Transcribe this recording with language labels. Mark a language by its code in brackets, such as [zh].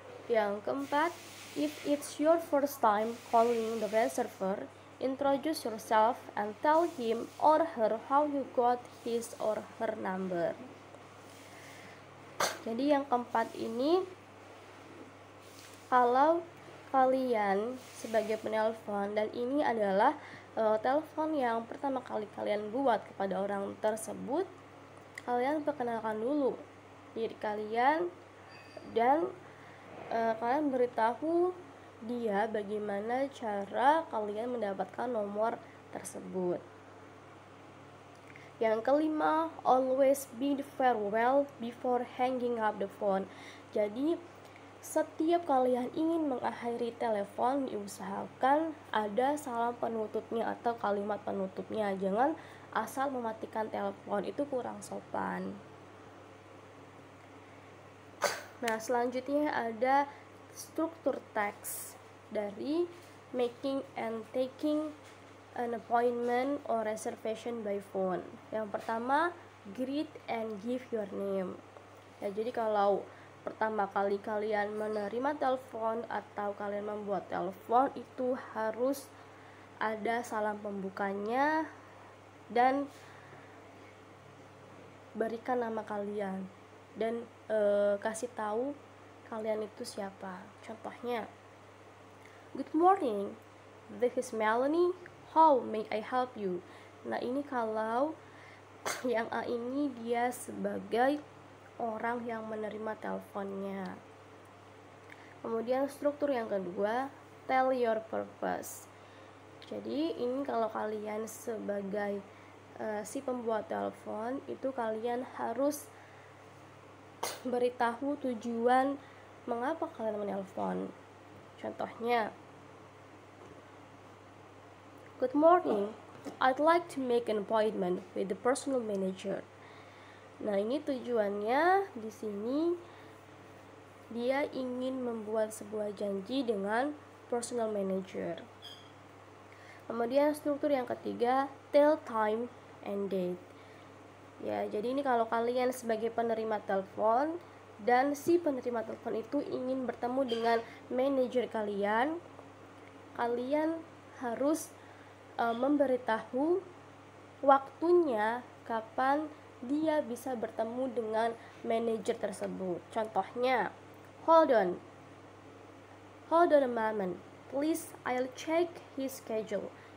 [id] Yang keempat, [en] if it's your first time calling the receiver, introduce yourself and tell him or her how you got his or her number. [id] Jadi yang keempat ini, kalau kalian sebagai penelpon dan ini adalah telepon yang pertama kali kalian buat kepada orang tersebut, kalian perkenalkan dulu diri kalian dan kalian beritahu dia bagaimana cara kalian mendapatkan nomor tersebut. Yang kelima, [en] always bid farewell before hanging up the phone. [id] Jadi setiap kalian ingin mengakhiri telepon, diusahakan ada salam penutupnya atau kalimat penutupnya. Jangan asal mematikan telepon, itu kurang sopan. Nah, selanjutnya ada struktur teks dari [en] making and taking an appointment or reservation by phone. [id] Yang pertama, [en] greet and give your name. [id] Ya, jadi kalau pertama kali kalian menerima telepon atau kalian membuat telepon, itu harus ada salam pembukanya dan berikan nama kalian dan kasih tahu kalian itu siapa. [en] Contohnya, good morning, this is Melanie, how may I help you? [id] Nah, ini kalau yang A ini dia sebagai orang yang menerima teleponnya. Kemudian struktur yang kedua, [en] tell your purpose. [id] Jadi ini kalau kalian sebagai si pembuat telepon, itu kalian harus beritahu tujuan mengapa kalian menelpon. [en] Contohnya, good morning, I'd like to make an appointment with the personal manager. [id] Nah, ini tujuannya di sini dia ingin membuat sebuah janji dengan personal manager. Kemudian struktur yang ketiga, [en] tell time and date. [id] Ya, jadi ini kalau kalian sebagai penerima telepon dan si penerima telepon itu ingin bertemu dengan manajer kalian, kalian harus memberitahu waktunya kapan dia bisa bertemu dengan manajer tersebut. [en] Contohnya, hold on a moment, please, I'll check his schedule.